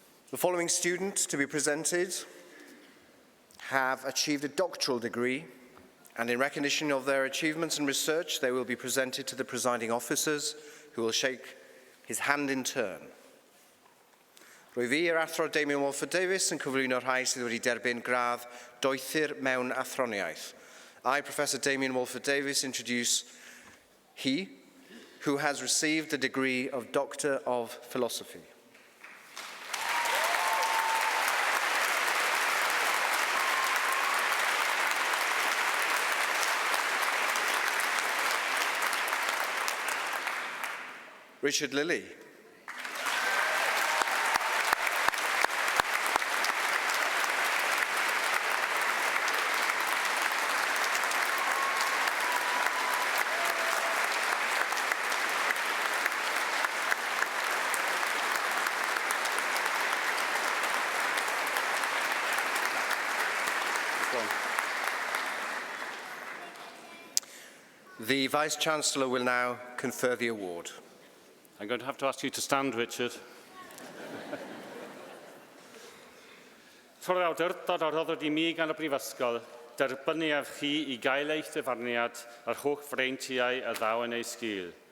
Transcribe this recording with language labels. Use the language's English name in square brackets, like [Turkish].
[English] The following students to be presented have achieved a doctoral degree, and in recognition of their achievements and research, they will be presented to the presiding officers, who will shake his hand in turn. [Welsh] Rwy fi athro Damien Walford-Davies yn cyflwyno'r rhai sydd wedi derbyn gradd doethur mewn athroniaeth. [English] I, Professor Damien Walford-Davies, introduce he who has received the degree of Doctor of Philosophy. Richard Lilly. The Vice-Chancellor will now confer the award. I'm going to have to ask you to stand, Richard. [Welsh] Tro'r awdurdod a roddodd I mi gan y Brifysgol, derbyniaf chi I gael eich dyfarniad a'r holl freintiau a ddaw yn ei sgil.